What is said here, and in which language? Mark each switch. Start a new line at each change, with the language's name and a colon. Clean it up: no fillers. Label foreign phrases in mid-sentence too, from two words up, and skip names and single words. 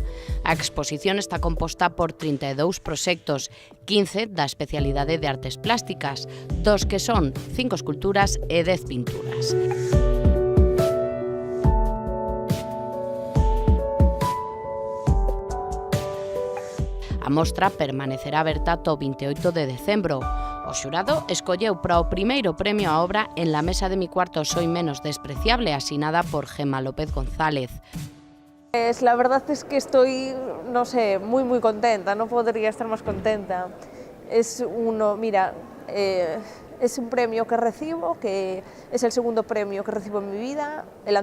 Galician: A exposición está composta por 32 proxectos, 15 da especialidade de Artes Plásticas, dos que son 5 esculturas e 10 pinturas. A mostra permanecerá aberta ata o 28 de decembro. O xurado escolleu para o primeiro premio a obra En la mesa de mi cuarto soy menos despreciable, asinada por Gemma López González.
Spanish: La verdad es que estoy, no sé, muy contenta, no podría estar más contenta. Es un premio que recibo, que es el segundo premio que recibo en mi vida, el